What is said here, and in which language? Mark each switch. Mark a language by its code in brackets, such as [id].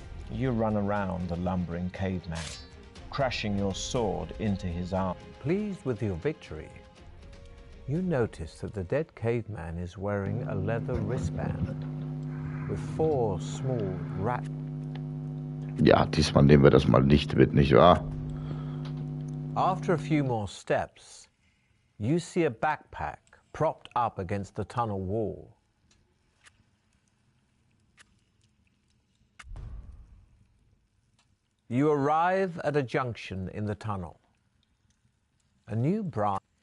[en] You run around the lumbering caveman, crashing your sword into his arm. Pleased with your victory, you notice that the dead caveman is wearing a leather wristband with 4 small rat. [de] Ja, diesmal nehmen wir das mal nicht mit, nicht wahr? [en] After a few more steps, you see a backpack propped up against the tunnel wall. You arrive at a junction in the tunnel. A new branch.